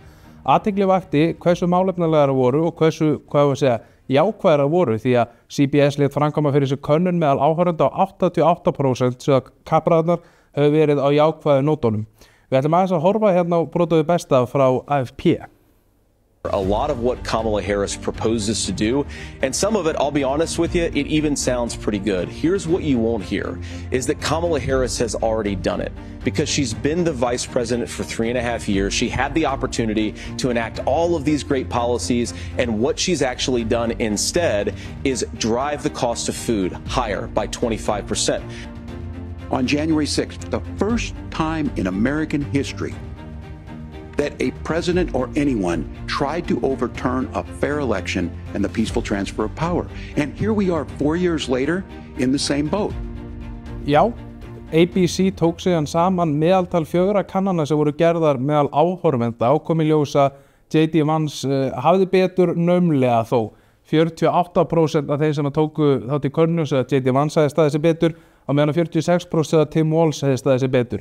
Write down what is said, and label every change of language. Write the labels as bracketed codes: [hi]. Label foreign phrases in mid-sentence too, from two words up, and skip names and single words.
[is] Athygli vakti hversu málefnalegar voru og hversu, jákvæðar voru því að CBS lét framkvæma fyrir sig könnun meðal áhorfenda á 88% sem að kappræðurnar hefur verið á jákvæðu nótunum. Við ætlum aðeins að horfa hérna á brotuðu besta frá AFP. [en] A lot of what Kamala Harris proposes to do, and some of it, I'll be honest with you, it even sounds pretty good. Here's what you won't hear, is that Kamala Harris has already done it. Because she's been the vice president for 3.5 years, she had the opportunity to enact all of these great policies, and what she's actually done instead is drive the cost of food higher by 25%. On January 6th, the first time in American history that a president or anyone tried to overturn a fair election and the peaceful transfer of power. And here we are 4 years later in the same boat. [is] Já, ABC tók síðan saman meðaltal 4 kannana sem voru gerðar meðal áhorfenda og kom í ljós að J.D. Vance hafði betur naumlega þó. 48% af þeim sem tóku þátt í könnun segja að J.D. Vance hefði staðið sig betur á meðan 46% segja að Tim Walz hefði staðið sig betur.